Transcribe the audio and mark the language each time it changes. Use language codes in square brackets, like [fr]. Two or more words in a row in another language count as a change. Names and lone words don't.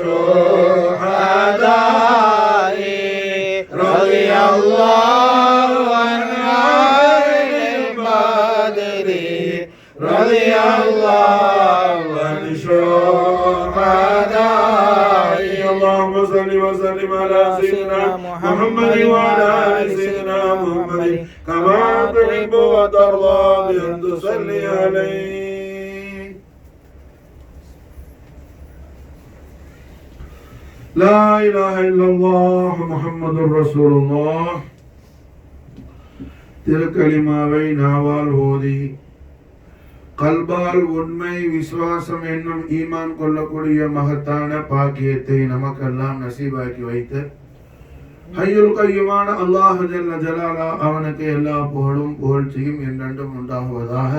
[ar] شهدائي رضي الله عن أهل بدر رضي الله عن شهدائي اللهم صل وسلم على سيدنا محمد وعلى آل سيدنا محمد كما تحب وترضى بأن تصلي عليه. لا إله إلا الله محمد رسول الله. [ta] திருக்கலிமாவை நாவால் ஓதி கல்பால் உண்மை விசுவாசம் என்னும் ஈமான் கொள்ளக்கூடிய மகத்தான பாக்கியத்தை நமக்கெல்லாம் நசீபாக்கி வைத்து [ar] الحي القيوم الله جل جلاله [ta] அவனுக்கு எல்லா புகழும் புகழ்ச்சியும் என்றென்றும் உண்டாகுவதாக.